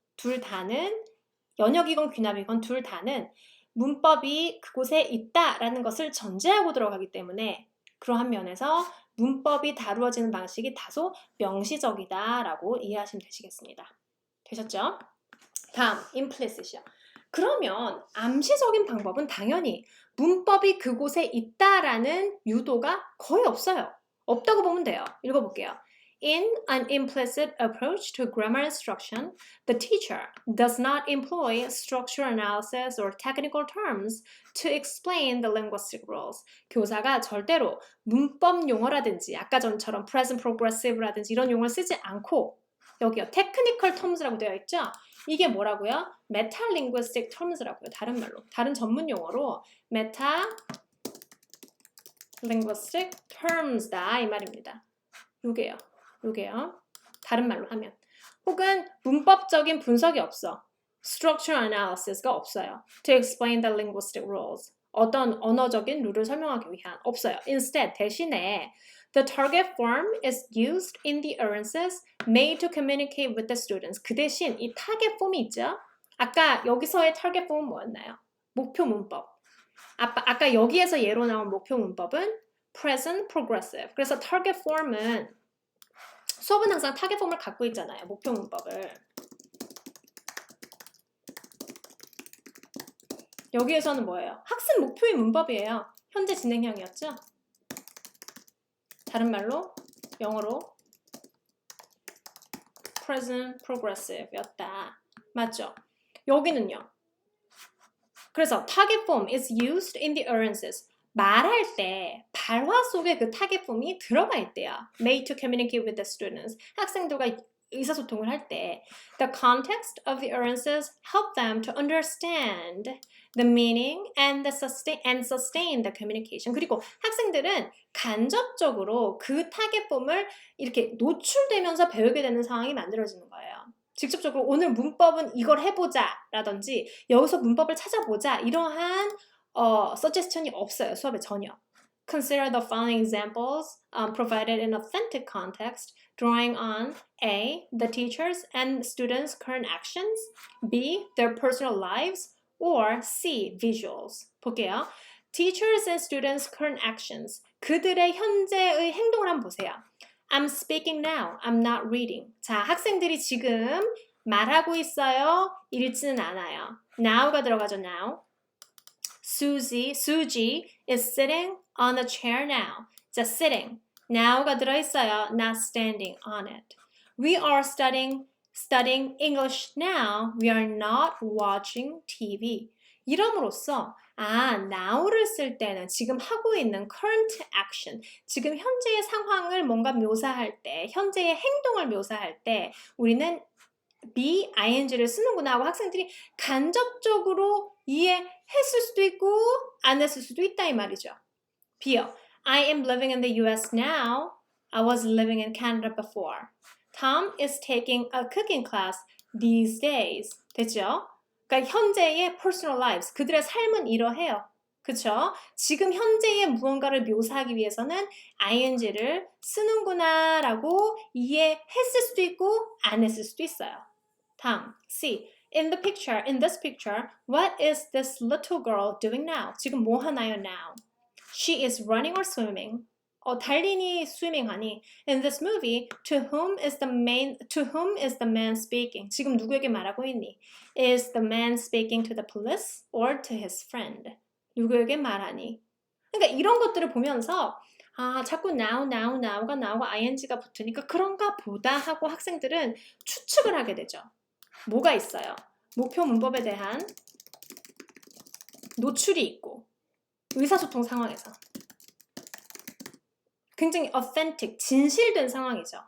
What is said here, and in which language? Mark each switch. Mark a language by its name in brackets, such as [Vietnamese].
[Korean] 둘 다는 연역이건 귀납이건 둘 다는 문법이 그곳에 있다라는 것을 전제하고 들어가기 때문에 그러한 면에서 문법이 다루어지는 방식이 다소 명시적이다라고 이해하시면 되시겠습니다. 되셨죠? 다음, implicit이요. 그러면 암시적인 방법은 당연히 문법이 그곳에 있다라는 유도가 거의 없어요. 없다고 보면 돼요. 읽어볼게요. [English] In an implicit approach to grammar instruction, the teacher does not employ structure analysis or technical terms to explain the linguistic rules. [Korean] 교사가 절대로 문법 용어라든지 아까 전처럼 present progressive라든지 이런 용어를 쓰지 않고 여기요. technical terms라고 되어 있죠? 이게 뭐라고요? metalinguistic terms라고요. 다른 말로. 다른 전문 용어로 metalinguistic terms다 이 말입니다. 요게요. 다른 말로 하면. 혹은 문법적인 분석이 없어. structure analysis가 없어요. [English] to explain the linguistic rules. [Korean] 어떤 언어적인 룰을 설명하기 위한 없어요. [English] Instead, [Korean] 대신에 [English] the target form is used in the utterances made to communicate with the students. [Korean] 그 대신 이 target form이 있죠? 아까 여기서의 target form은 뭐였나요? 목표 문법. 아까 여기에서 예로 나온 목표 문법은 present progressive. 그래서 target form은 수업은 항상 타겟 폼을 갖고 있잖아요. 목표 문법을. 여기에서는 뭐예요? 학습 목표의 문법이에요. 현재 진행형이었죠? 다른 말로 영어로 present progressive였다. 맞죠? 여기는요. 그래서 [English] target form is used in the utterances. [Korean] 말할 때 발화 속에 그 target form이 들어가 있대요. [English] Made to communicate with the students. [Korean] 학생들과 의사소통을 할 때 [English] the context of the utterances help them to understand the meaning and sustain the communication. [Korean] 그리고 학생들은 간접적으로 그 타겟 폼을 이렇게 노출되면서 배우게 되는 상황이 만들어지는 거예요. 직접적으로 오늘 문법은 이걸 해보자 라든지 여기서 문법을 찾아보자 이러한 suggestion이 없어요. 수업에 전혀. [English] Consider the following examples provided in authentic context, drawing on A. the teachers and students' current actions, B. their personal lives, or C. visuals. [Korean] 볼게요. [English] Teachers and students' current actions. [Korean] 그들의 현재의 행동을 한번 보세요. [English] I'm speaking now. I'm not reading. [Korean] 자, 학생들이 지금 말하고 있어요. 읽지는 않아요. Now가 들어가죠. Now. [English] Susie is sitting on a chair now. [Korean] 자, [English] sitting. [Korean] Now가 들어있어요. [English] Not standing on it. We are studying English now. We are not watching TV. [Korean] 이름으로써 now를 쓸 때는 지금 하고 있는 current action, 지금 현재의 상황을 뭔가 묘사할 때, 현재의 행동을 묘사할 때 우리는 be, ing를 쓰는구나 하고 학생들이 간접적으로 이해했을 수도 있고 안 했을 수도 있다 이 말이죠. [English] B요. I am living in the US now. I was living in Canada before. Tom is taking a cooking class these days. [Korean] 됐죠? 그러니까 현재의 personal lives, 그들의 삶은 이러해요. 그쵸? 지금 현재의 무언가를 묘사하기 위해서는 ing를 쓰는구나 라고 이해했을 수도 있고 안 했을 수도 있어요. 다음, C. [English] In this picture, what is this little girl doing now? [Korean] 지금 뭐 하나요, now? [English] She is running or swimming. [Korean] 달리니, swimming하니. [English] In this movie, to whom is the man speaking? [Korean] 지금 누구에게 말하고 있니? [English] Is the man speaking to the police or to his friend? [Korean] 누구에게 말하니? 그러니까 이런 것들을 보면서 자꾸 now가 나오고 ing가 붙으니까 그런가 보다 하고 학생들은 추측을 하게 되죠. 뭐가 있어요? 목표 문법에 대한 노출이 있고 의사소통 상황에서 굉장히 authentic, 진실된 상황이죠.